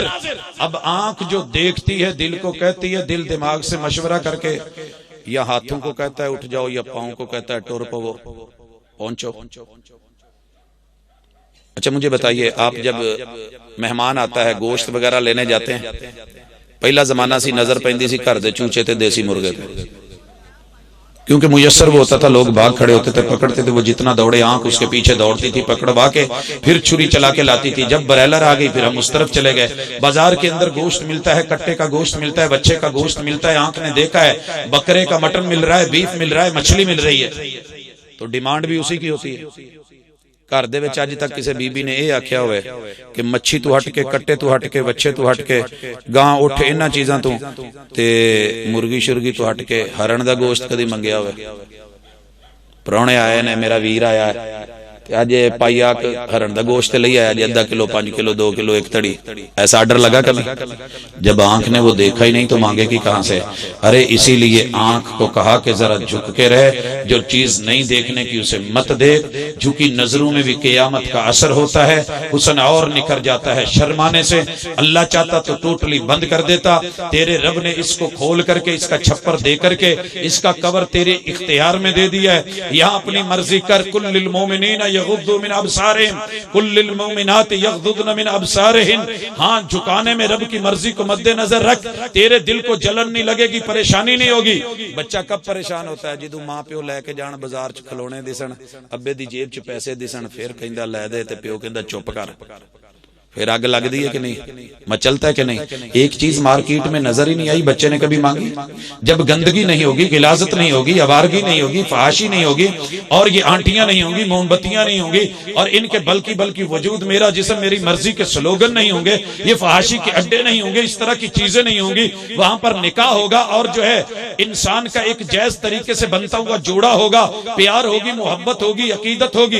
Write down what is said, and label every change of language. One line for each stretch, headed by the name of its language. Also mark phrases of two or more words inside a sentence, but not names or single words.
Urdu: اب آنکھ جو دیکھتی ہے دل کو کہتی ہے، دل دماغ سے مشورہ کر کے یا ہاتھوں کو کہتا ہے اٹھ جاؤ، یا پاؤں کو کہتا ہے ٹور پو پہنچو. اچھا مجھے بتائیے، آپ جب مہمان آتا ہے، گوشت وغیرہ لینے جاتے ہیں،
Punjabi: پہلا زمانہ سی نظر پیندی سی گھر دے چوچے تے دیسی مرغے تے،
Urdu: کیونکہ میسر وہ ہوتا تھا، لوگ باغ کھڑے ہوتے تھے، پکڑتے تھے، وہ جتنا دوڑے آنکھ اس کے پیچھے دوڑتی تھی، پکڑوا کے پھر چھری چلا کے لاتی تھی. جب بریلر آ گئی پھر ہم اس طرف چلے گئے. بازار کے اندر گوشت ملتا ہے، کٹے کا گوشت ملتا ہے، بچے کا گوشت ملتا ہے، آنکھ نے دیکھا ہے، بکرے کا مٹن مل رہا ہے، بیف مل رہا ہے، مچھلی مل رہی ہے، تو ڈیمانڈ بھی اسی کی ہوتی ہے.
Punjabi: گھر دے وچ اج تک کسی بی بی نے یہ آکھیا ہوئے کہ مچھی تو ہٹ کے، کٹے تو ہٹ کے، بچے تو ہٹ کے، گاں اٹھ انہاں چیزاں تو تے مرغی شرگی تو ہٹ کے ہرن دا گوشت کدی منگیا ہوئے؟ پرونے آئے نے، میرا ویر آیا ہے اج پائیا ہرن دا گوشت لے آیا جی، آدھا کلو 5 کلو 2 کلو 1 تڑی،
Urdu: ایسا آرڈر لگا کبھی؟ جب آنکھ نے وہ دیکھا ہی نہیں تو مانگے گی کہاں سے؟ ارے اسی لیے آنکھ کو کہا کہ ذرا جھک کے رہے، جو چیز نہیں دیکھنے کی اسے مت دیکھ، جھکی نظروں میں بھی قیامت کا اثر ہوتا ہے، حسن اور نکھر جاتا ہے شرمانے سے۔ اللہ چاہتا تو ٹوٹلی بند کر دیتا، تیرے رب نے اس کو کھول کر کے، اس کا چھپر دے کر کے، اس کا کور تیرے اختیار میں دے دیا ہے۔ یہاں اپنی مرضی کر،
Arabic: کل للمومنین یغضوا من ابصارہم کل للمؤمنات یغضضن من ابصارہن۔
Urdu: ہاں جھکانے میں رب کی مرضی کو مد نظر رکھ، تیرے دل کو جلن نہیں لگے گی، پریشانی نہیں ہوگی۔ بچہ کب پریشان ہوتا ہے؟
Punjabi: جدوں ماں پیو لے کے جان بازار چ کھلونے دسن، ابے دی جیب چ پیسے دسن، پھر کہندا لے دے تے پیو کہندا چپ کر، پھر آگ لگ دی ہے کہ نہیں،
Urdu: مچلتا ہے کہ نہیں؟ ایک چیز مارکیٹ میں نظر ہی نہیں آئی، بچے نے کبھی مانگی؟ جب گندگی نہیں ہوگی، غلاظت نہیں ہوگی، آوارگی نہیں ہوگی، فحاشی نہیں ہوگی، اور یہ آنٹیاں نہیں ہوں گی، موم بتیاں نہیں ہوں گی، اور ان کے بلکہ وجود میرا جسم میری مرضی کے سلوگن نہیں ہوں گے، یہ فحاشی کے اڈے نہیں ہوں گے، اس طرح کی چیزیں نہیں ہوں گی، وہاں پر نکاح ہوگا، اور جو ہے انسان کا ایک جائز طریقے سے بنتا ہوا جوڑا ہوگا، پیار ہوگی، محبت ہوگی، عقیدت ہوگی۔